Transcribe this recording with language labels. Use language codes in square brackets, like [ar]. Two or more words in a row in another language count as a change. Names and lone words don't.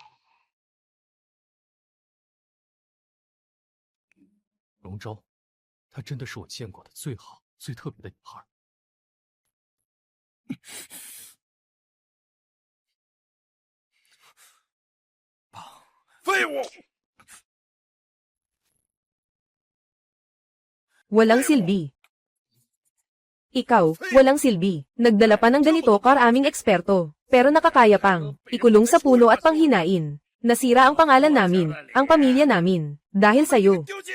[zh] 荣昭，她真的是我见过的最好、最特别的女孩。废物！ [tl] Walang silbi. Ikaw, walang silbi. Nagdala pa ng ganito karaming eksperto, pero nakakaya pang ikulong sa pulo at panghinain. Nasira ang pangalan namin, ang pamilya namin, dahil sa'yo.